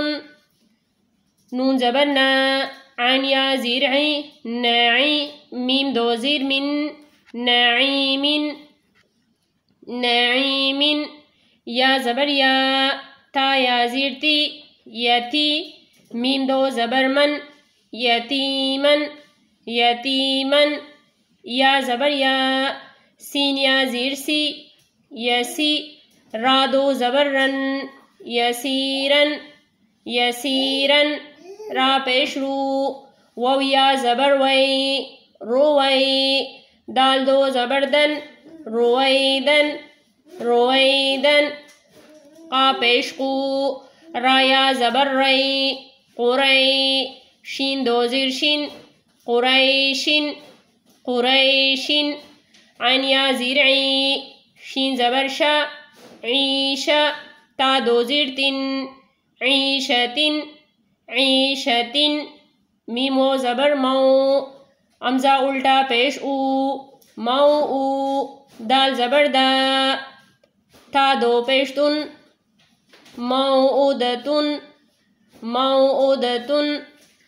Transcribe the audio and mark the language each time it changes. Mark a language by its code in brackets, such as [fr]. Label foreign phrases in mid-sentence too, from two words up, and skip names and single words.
[ur] نون زبر نا، عین یا زیر عی، ناعی، میم دو زیر من، ناعیمن، ناعیمن. یا زبر یا، تا یا زیر تی، یتی، میم دو زبر من، یتیمن، یتیمن. یا زبر یا، سین یا زیر سی، یسی، را دو زبر رن، یسیرن، یسیرن. را پیش رو، واو یا زبر وی، روی، دال دو زبر دن، رویدن، رویدن. قا پیش قو، را یا زبر ری، قری، شین دو زیر شین، قریشن، قریشن. عین یا زیر عی، شین زبر شا، عیشا، تا دو زیر تن، عیشتن، عیشتن. میم و زبر مو، حمزہ الٹا پیش او، مو او، دال زبر دا، تا دو پیش تن، موعودتن، موعودتن.